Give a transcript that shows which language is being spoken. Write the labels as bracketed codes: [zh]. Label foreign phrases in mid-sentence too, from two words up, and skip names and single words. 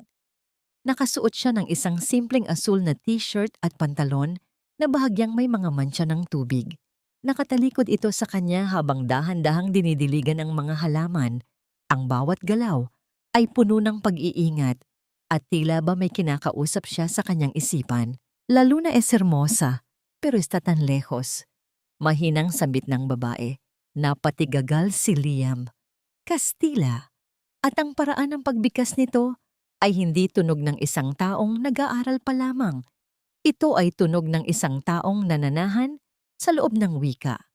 [tl] Nakasuot siya ng isang simpleng asul na t-shirt at pantalon na bahagyang may mga mantsa ng tubig. Nakatalikod ito sa kanya habang dahan-dahang dinidiligan ang mga halaman. Ang bawat galaw ay puno ng pag-iingat at tila ba may kinakausap siya sa kanyang isipan. [es] La luna es hermosa, pero está tan lejos. [tl] Mahinang sambit ng babae. Napatigagal si Liam. Kastila. At ang paraan ng pagbikas nito ay hindi tunog ng isang taong nag-aaral pa lamang. Ito ay tunog ng isang taong nananahan sa loob ng wika.